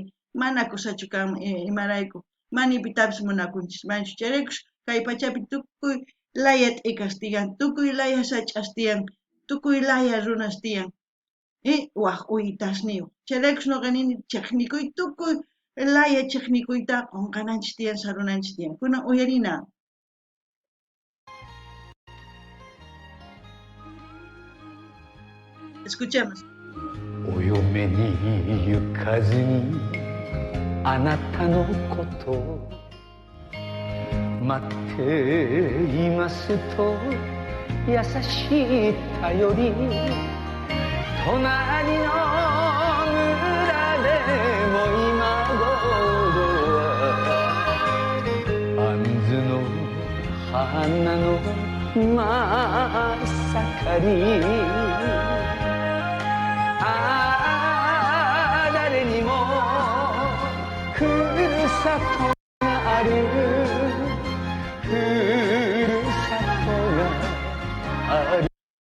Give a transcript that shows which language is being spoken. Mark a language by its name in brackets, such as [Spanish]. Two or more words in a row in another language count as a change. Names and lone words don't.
[Quechua] Mana kusachu kan imarayku manipitapis munakunchis manchu chayraykus kay pachapi tukuy laya t'ikash tiyan tukuy laya sach'as tiyan tukuy laya runas tiyan waq uyitasniyuq chayraykus noqa nini chiqnikuy tukuy laya chiqnikuyta qunqananchis tiyan sarunanchis tiyan kunan uyarina. [Spanish] Escuchemos. [Japanese] お嫁に行かずにあなたのことを待っていますと優しい頼り隣の村でも今頃は杏の花の真っ盛り誰にもふるさとがあるふるさとがある